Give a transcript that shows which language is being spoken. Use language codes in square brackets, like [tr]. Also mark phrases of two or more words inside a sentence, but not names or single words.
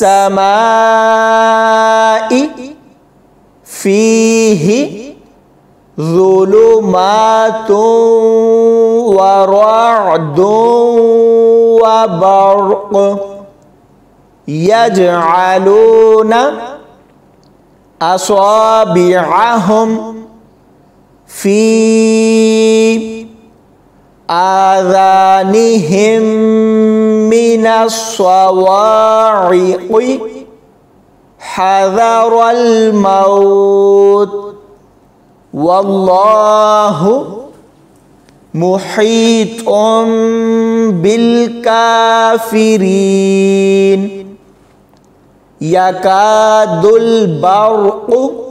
[ar] السماء فيه ظلمات ورعد وبرق يجعلون أصابعهم في آذانهم من الصواعق حذر الموت والله محيط بالكافرين يكاد البرق